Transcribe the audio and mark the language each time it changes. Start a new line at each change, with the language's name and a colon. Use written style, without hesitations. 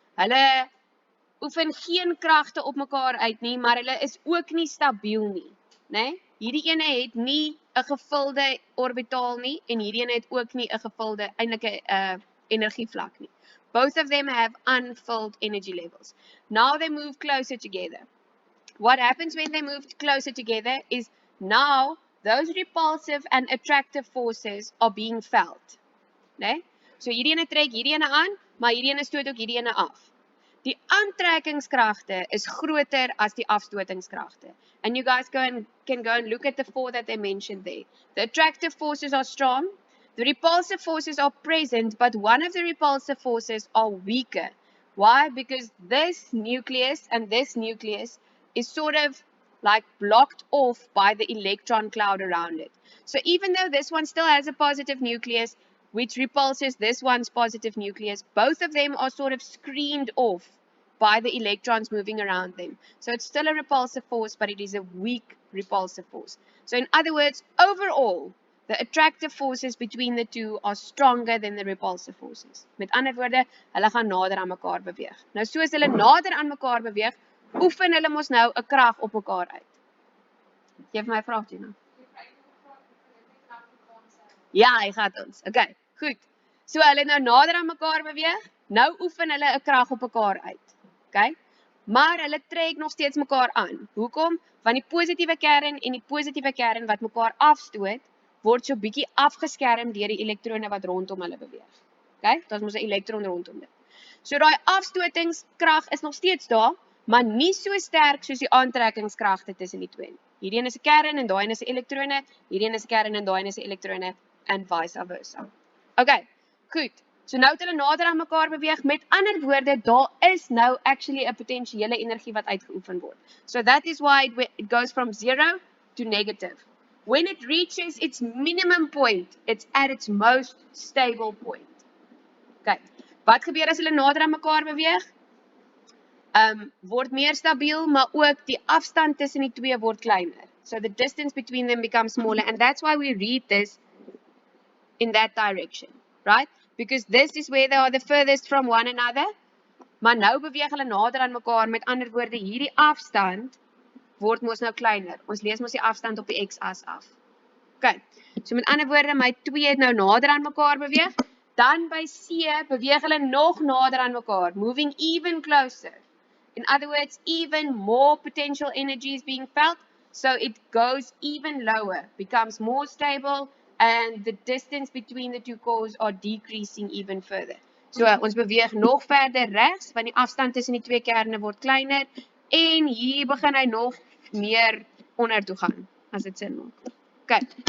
Afrikaans: Hulle oefen geen kragte op mekaar uit nie, maar hulle is ook nie stabiel nie, né? Hierdie ene het nie 'n gevulde orbitaal nie en hierdie ene het ook nie 'n gevulde eintlike energievlak nie.
English: Both of them have unfilled energy levels. Now they move closer together. What happens when they move closer together is now those repulsive and attractive forces are being felt.
Afrikaans: Nee? So hierdie ene trek hierdie ene aan, maar hierdie ene stoot ook hierdie ene af. Die aantrekkingskragte is groter as die afstotingskragte.
English: And you guys can go and look at the four that they mentioned there. The attractive forces are strong. The repulsive forces are present, but one of the repulsive forces are weaker. Why? Because this nucleus and this nucleus is sort of like blocked off by the electron cloud around it. So even though this one still has a positive nucleus, which repulses this one's positive nucleus, both of them are sort of screened off by the electrons moving around them. So it's still a repulsive force, but it is a weak repulsive force. So in other words, overall, the attractive forces between the two are stronger than the repulsive forces.
Afrikaans: Met ander woorde, hulle gaan nader aan mekaar beweeg. Nou soos hulle nader aan mekaar beweeg, oefen hulle mos nou 'n krag op mekaar uit. Geef my 'n vraag, Gina. Ja, hy gaan ons. Okay, goed. So hulle nou nader aan mekaar beweeg, nou oefen hulle 'n krag op mekaar uit. Okay? Maar hulle trek nog steeds mekaar aan. Hoekom? Want die positiewe kern en die positiewe kern wat mekaar afstoot, word so bietjie afgeskerm deur die elektrone wat rondom hulle beweeg. Okay? Daar's mos 'n elektron rondom dit. So daai afstotingskrag is nog steeds daar, maar nie so sterk soos die aantrekkingskragte tussen die twee nie. Hierdie een is 'n kern en daai een is 'n elektrone, hierdie een is 'n kern en daai een is 'n elektrone
English: and vice versa.
Afrikaans: Okay, goed. So nou het hulle nader aan mekaar beweeg. Met ander woorde, daar is nou actually 'n potensiële energie wat uitgeoefen word.
English: So that is why it goes from 0 to negative. When it reaches its minimum point, it's at its most stable point. Okay.
Afrikaans: Wat gebeur as hulle nader aan mekaar beweeg? Word meer stabiel, maar ook die afstand tussen die twee word kleiner.
English: So the distance between them becomes smaller, and that's why we read this in that direction, right? Because this is where they are the furthest from one another.
Afrikaans: Maar nou beweeg hulle nader aan mekaar. Met ander woorde, hierdie afstand word mos nou kleiner. Ons lees mos die afstand op die x-as af. Okay. So met ander woorde, my twee het nou nader aan mekaar beweeg. Dan by C beweeg hulle nog nader aan mekaar,
English: moving even closer. In other words, even more potential energy is being felt, so it goes even lower, becomes more stable, and the distance between the two cores are decreasing even further.
Afrikaans: So ons beweeg nog verder regs, want die afstand tussen die twee kerne word kleiner, en hier begin hy nog meer onder toe gaan, as dit sin maak. Okay.